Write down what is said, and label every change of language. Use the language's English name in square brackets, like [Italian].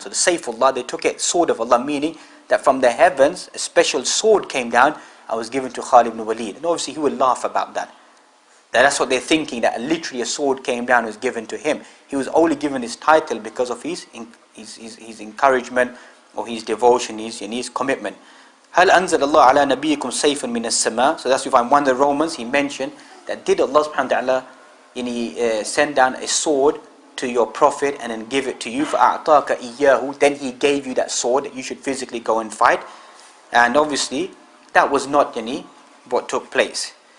[English] So the Sayfullah, they took it, sword of Allah, meaning that from the heavens a special sword came down and was given to Khalid bin Waleed. And obviously he would laugh about that. That's what they're thinking, that literally a sword came down and was given to him. He was only given his title because of his encouragement or his devotion, his commitment. [Arabic] هل أنزل الله على نبيكم سيفا من السماء. [English] So that's you find one of the Romans, he mentioned that did Allah subhanahu wa ta'ala send down a sword to your prophet and then give it to you, [Arabic] فَأَعْطَاكَ إِيَّاهُ, [English] then he gave you that sword that you should physically go and fight. And obviously, that was not what took place.